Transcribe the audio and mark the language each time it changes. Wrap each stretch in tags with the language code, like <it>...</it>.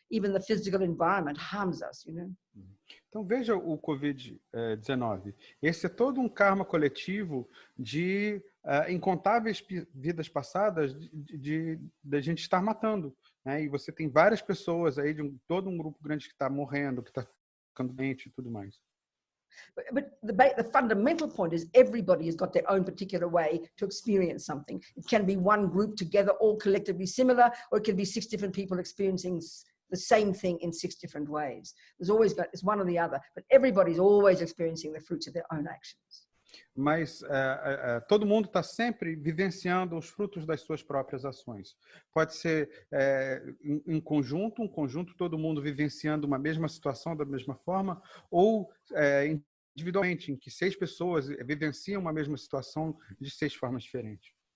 <en>Even the physical environment harms us, you know.</en> <pt>Então, veja o Covid-19. Esse é todo um karma coletivo de incontáveis vidas passadas de gente estar matando. Né? E você tem várias pessoas aí, todo um grupo grande que está morrendo, que está ficando doente e tudo mais.</pt> <en>But the fundamental point is everybody has got their own particular way to experience something. It can be one group together, all collectively similar, or it can be 6 different people experiencing the same thing in 6 different ways. It's one or the other, but everybody's always experiencing the fruits of their own actions.</en> <pt>Mas todo mundo está sempre vivenciando os frutos das suas próprias ações. Pode ser um conjunto, todo mundo vivenciando uma mesma situação da mesma forma, ou individualmente, em que 6 pessoas vivenciam uma mesma situação de 6 formas diferentes.</pt>